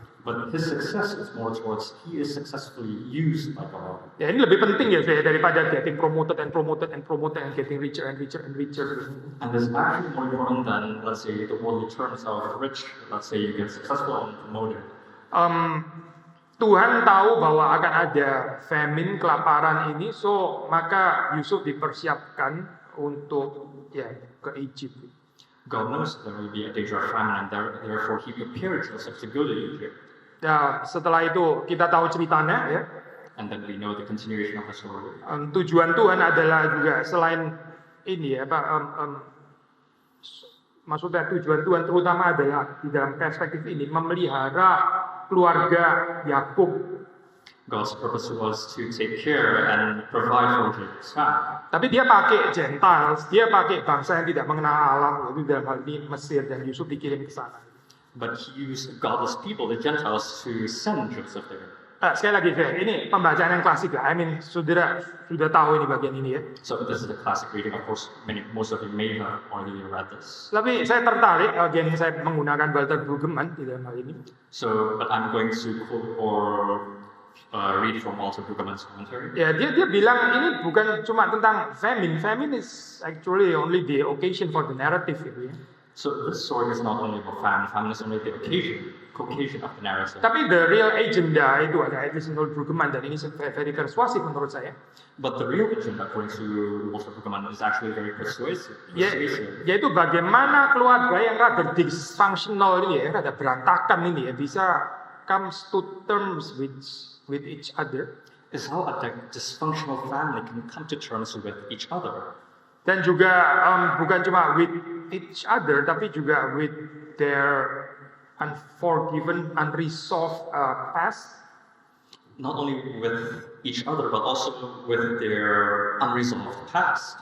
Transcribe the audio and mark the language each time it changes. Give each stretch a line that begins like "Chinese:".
English: But his success is more towards he is successfully used by God.
Indonesian: Ya ini lebih penting ya saya daripada
English: getting promoted and getting richer. And it's actually more important than, let's say, the worldly terms of rich. Let's say you get successful and promoted.
Indonesian: Tuhan tahu bahwa akan ada famine, kelaparan ini, so maka Yusuf dipersiapkan untuk ya ke Egypt.
English: God knows there will be a danger of famine, and therefore He prepared Joseph to go to Egypt.
Indonesian: Ya, setelah itu kita tahu ceritanya ya.
English: And then we know the continuation of the story.
Indonesian: Tujuan Tuhan adalah juga selain ini ya, maksudnya tujuan Tuhan terutama adalah di dalam perspektif ini memelihara keluarga Yakub.
English: God's purpose was to take care and provide for Jacob's family.
Indonesian: Tapi dia pakai Gentiles, dia pakai bangsa yang tidak mengenal Allah, yaitu dalam hal ini Mesir, dan Yusuf dikirim ke sana.
English: But He used godless people, the Gentiles, to send Joseph there.
Indonesian: Sekali lagi, ini pembacaan yang klasik lah. Saudara sudah tahu ini bagian ini ya.
English: So this is a classic reading. Of course, most of you may have already read this.
Indonesian: Tapi saya tertarik, saya menggunakan Walter Brueggemann di dalam hal ini.
English: So, but I'm going to quote or read from Walter Brueggemann's commentary.
Indonesian: Ya, dia bilang ini bukan cuma tentang famine.
English: Famine is actually only the occasion for the narrative gitu ya. So this story is not only about famine. Famine is only the occasion of the narrative.
Indonesian: Tapi the real agenda itu ada at least menurut Brueggemann, dan ini very persuasif menurut saya.
English: But the real agenda, according to Walter Brueggemann, is actually very persuasive.
Indonesian: Yaitu bagaimana keluarga yang rada dysfunctional ini ya, rada berantakan ini ya, bisa comes to terms with each other.
English: Is how a dysfunctional family can come to terms with each other. Dan juga bukan cuma with each other, tapi juga with their unforgiven, unresolved past. Not only with each other, but also with their unresolved past.